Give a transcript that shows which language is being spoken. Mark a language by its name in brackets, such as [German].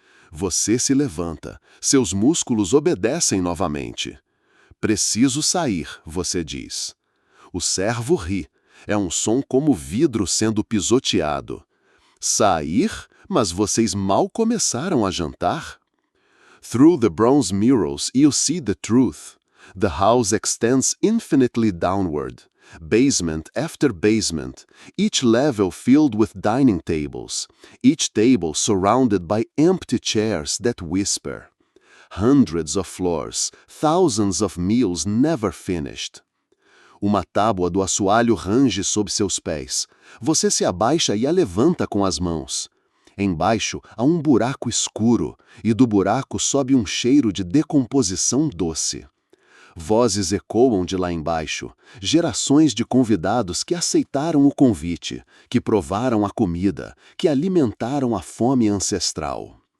[Portuguese] Você se levanta, seus músculos obedecem novamente. Preciso sair, você diz. O servo ri. É um som como vidro sendo pisoteado. Sair? Mas vocês mal começaram a jantar? [English] Through the bronze mirrors you see the truth. The house extends infinitely downward. Basement after basement, each level filled with dining tables, each table surrounded by empty chairs that whisper. Hundreds of floors, thousands of meals never finished. [Portuguese] Uma tábua do assoalho range sob seus pés. Você se abaixa e a levanta com as mãos. Embaixo há um buraco escuro, e do buraco sobe um cheiro de decomposição doce. Vozes ecoam de lá embaixo, gerações de convidados que aceitaram o convite, que provaram a comida, que alimentaram a fome ancestral.